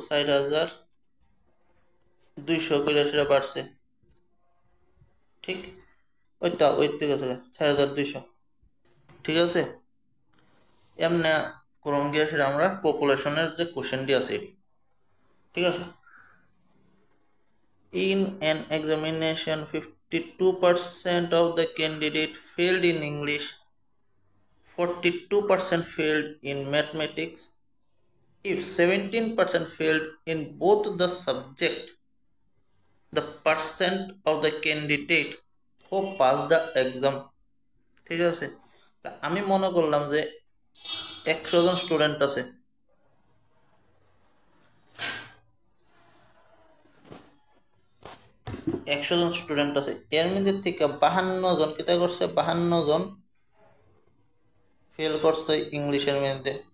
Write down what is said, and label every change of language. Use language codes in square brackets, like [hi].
[bn] 4200 করে সেটা বাড়ছে। ঠিক, ওইটা ওই ঠিক আছে, 6200। ঠিক আছে, এমনি করুন গিয়ে সেটা আমরা পপুলেশনের যে কোশ্চেনটি আছে এটি। [en] ঠিক আছে, in an examination 52% of the candidate failed in English, 42% failed in mathematics. If 17% failed in both the subject, the percent of the candidate who passed the exam. [bn] ঠিক আছে, তা আমি মনে করলাম যে 100 জন স্টুডেন্ট আছে, 100 জন স্টুডেন্ট আছে, এর মধ্যে থেকে 52 জন কিতা করছে? 52 জন ফেল করছে ইংলিশের মধ্যে।